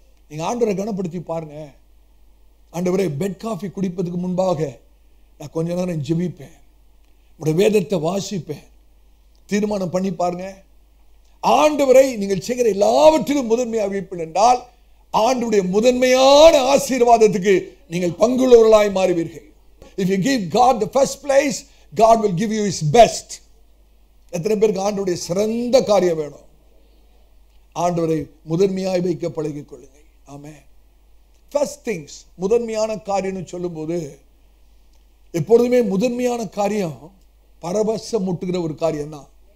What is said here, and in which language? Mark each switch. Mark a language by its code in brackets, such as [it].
[ta] நீங்க ஆண்டவரை கனப்படுத்தி பாருங்க. ஆண்டவரே, பெட் காஃபி குடிப்பதுக்கு முன்பாக நான் கொஞ்ச நேரம் ஜெபிப்பேன், உடைய வேதத்தை வாசிப்பேன். தீர்மானம் பண்ணி பாருங்க. ஆண்டவரை நீங்கள் செய்கிற எல்லாவற்றிலும் முதன்மையாக வைப்பீர்கள் என்றால் ஆண்டவருடைய முதன்மையான ஆசீர்வாதத்துக்கு நீங்கள் பங்குள்ளவர்களாய் மாறுவீர்கள். [en] If you give God the first place, God will give you his best. [ta] எத்தனை பேருக்கு ஆண்டவருடைய சிறந்த காரியம் வேணும்? ஆண்டவரை முதன்மையாய் வைக்க பழகிக் கொள்ளுங்கள். ஆமென். [en] First things, [ta] முதன்மையான காரியம்னு சொல்லும்போது எப்பொழுதுமே முதன்மையான காரியம் பரவசம் முட்டுகிற ஒரு காரியம் தான்.